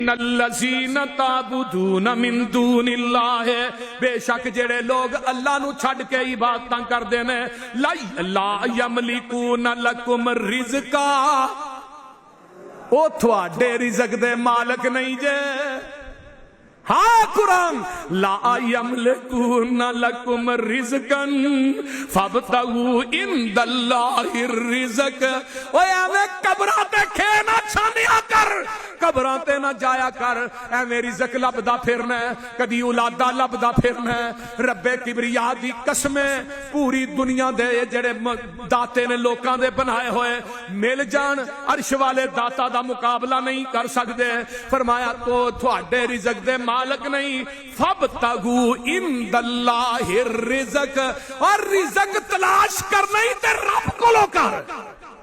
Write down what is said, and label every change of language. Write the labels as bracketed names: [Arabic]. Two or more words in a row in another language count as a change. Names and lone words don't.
[Arabic] الذین تعبدون من دون اللہ، [Punjabi] بے شک جڑے لوگ اللہ نو چھڈ کے عبادتاں کردے نے، [Arabic] لا یملکون لکم رزقا، [Punjabi] او تھوڑے رزق دے مالک نہیں جے۔ ہاں قرآن [Arabic] لا یملکون لکم رزقا فابتغوا عند اللہ الرزق۔ [Punjabi] اوے ایویں قبراں تے کھینا چھانیا کر، قبراں تے نہ جایا کر، ایویں رزق لبدا پھرنا ہے، کدی اولاداں لبدا پھرنا ہے۔ رب کبریا دی قسمیں پوری دنیا دے جڑے داتے نے لوکاں دے بنائے ہوئے مل جان، عرش والے داتا دا مقابلہ نہیں کر سکدے۔ فرمایا تو تھوڑے رزق دے مالک نہیں، [Arabic] فابتغوا عند اللہ الرزق، [Punjabi] اور رزق تلاش کرنا ہی تے رب کولوں کر۔